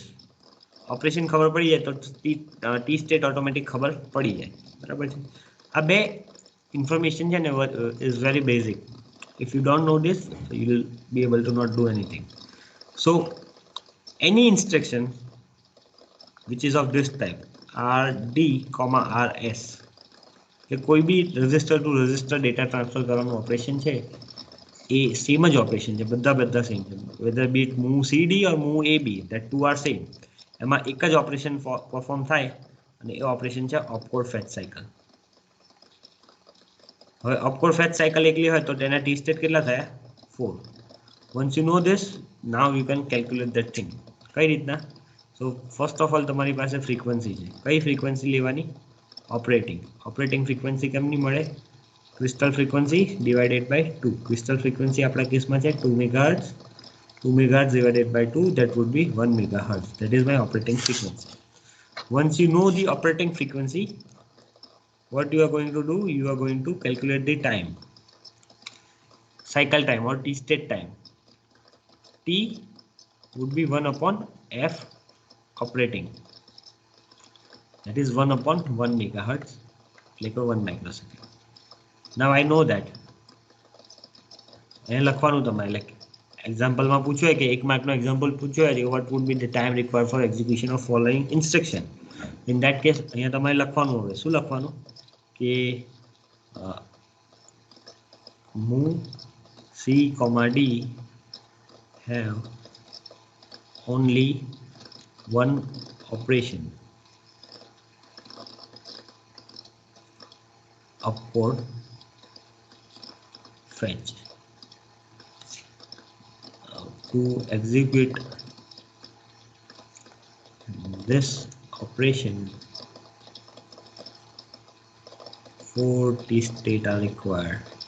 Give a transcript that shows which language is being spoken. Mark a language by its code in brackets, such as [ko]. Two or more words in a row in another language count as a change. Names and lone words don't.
[gu] ઓપરેશન ખબર પડી જાય તો [en] T state [gu] ઓટોમેટિક ખબર પડી જાય, બરાબર છે. આ બે ઇન્ફોર્મેશન છે ને [en] is very basic. if you don't know this you will be able to not do anything. so any instruction which is of this type [gu] RD, RS કે કોઈ બી [en] register to register data transfer [gu] કરવાનું ઓપરેશન છે એ સેમ જ ઓપરેશન છે, બધા સેમ છે. [en] whether be it move CD or move AB, that two are same. [gu] એમાં એક જ ઓપરેશન પરફોર્મ થાય અને એ ઓપરેશન છે [en] opcode fetch cycle. [gu] હવે [en] opcode fetch cycle [gu] એકલી હોય તો તેના [en] T state [gu] કેટલા થયા? 4. [en] once you know this now you can calculate that thing. [gu] કઈ રીતના? [en] so first of all [gu] તમારી પાસે ફ્રીક્વન્સી છે. કઈ ફ્રીક્વન્સી લેવાની? [en] operating frequency [gu] કેમની મળે? [en] crystal frequency divided by 2. crystal frequency [gu] આપણા કેસમાં છે 2 મેગાહર્ટ્ઝ. [en] 2 megahertz divided by 2, that would be 1 megahertz. That is my operating frequency. Once you know the operating frequency, what you are going to do? You are going to calculate the time, cycle time or T state time. T would be 1 upon F operating. That is 1 upon 1 megahertz, like 1 microsecond. Now I know that. And [gu] લખવાનું તમારે [en] like [gu] એક્ઝામ્પલમાં પૂછ્યું હોય કે 1 માર્કનો એક્ઝામ્પલ પૂછ્યો હોય [en] what would be the time required for execution of following instruction. in that case [gu] અહીંયા તમારે લખવાનું હવે શું લખવાનું કે [en] મૂવ C, D have only one operation, upward fetch to execute this operation 4 t-state are required.